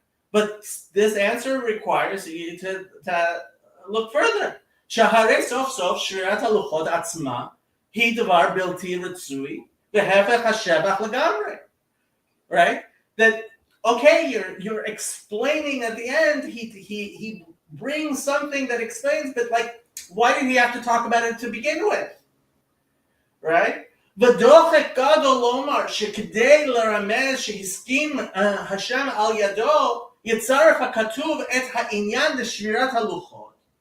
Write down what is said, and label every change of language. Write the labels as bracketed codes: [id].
[en] But this answer requires you to look further. [he] שהרי סוף סוף שבירת הלוחות עצמה היא דבר בלתי רצוי והפך השבח לגמרי. [en] Right? That okay, you're explaining at the end. He brings something that explains, but like, why did he have to talk about it to begin with? Right? [he] ודוחק גדול לומר שכדי לרמז שהסכים השם על ידו יצרף הכתוב את העניין לשבירת הלוחות.